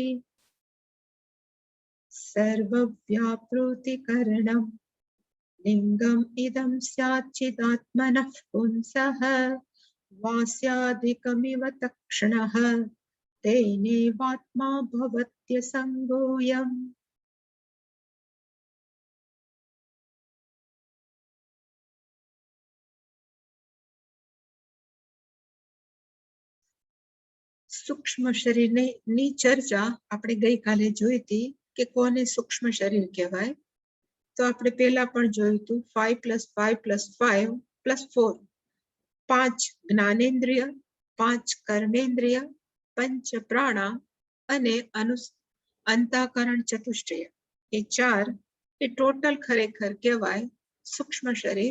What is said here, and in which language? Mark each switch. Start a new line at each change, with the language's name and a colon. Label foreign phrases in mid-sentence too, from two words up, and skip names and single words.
Sanskrit: सर्वव्यापृतिकरणम् लिंगम् इदं स्याच्चिदात्मनः पुंसः वास्याधिकमिव तक्षणः तेनेवात्मा भवत्यसङ्गोऽयम्।
Gujarati: સૂક્ષ્મ શરીરની ચર્ચા આપણે ગઈકાલે જોઈ હતી કે કોને સૂક્ષ્મ શરીર કહેવાય. તો આપણે પહેલા પણ જોયું હતું 5 + 5 + 5 + 4 5 જ્ઞાનેન્દ્રિય 5 કર્મેન્દ્રિય પંચ પ્રાણા અને અંતઃકરણ ચતુષ્ટય એ 4 એ ટોટલ ખરેખર કહેવાય સૂક્ષ્મ શરીર.